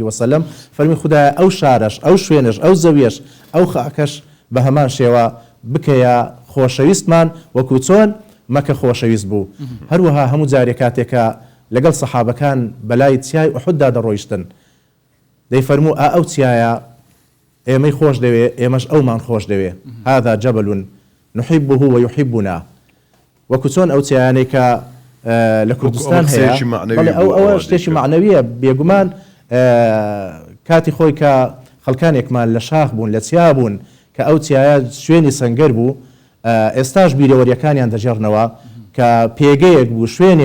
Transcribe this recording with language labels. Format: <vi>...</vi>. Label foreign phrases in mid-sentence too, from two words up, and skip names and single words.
<ckb>وسلم فەرمی خوددایە ئەو شارەش ئەو شوێنش ئەو زەویەش ئەو خاکەش بە هەمان شێوە بکەیە خۆشەویستمان وەکو چۆن مەکە خۆشەویست بوو هەروەها هەموو جارێک کاتێکە لەگەڵ سەحابەکان بەلای چیای ئوحوددا دەڕۆیشتن دەیفەرموو ئەو چیایە ئێمەی خۆش دەوێ ئێمەش ئەومان خۆش دەوێ</ckb> <ar>هذا جبل نحبه ويحبنا</ar> <ckb>وەکو چۆن ئەو چیانەی کە لە کوردستان هەیە ئەوە شتێکی معنەویە بێگومان کاتی خۆی کە خەڵکانێکمان لە شاخ بوون لە چیا بوون کە ئەو چیایە شوێنی سەنگەر بوو ئێستاش بیرەوەریەکانیان دەژێڕنەوە کە پێگەیەک بوو شوێنێک</ckb>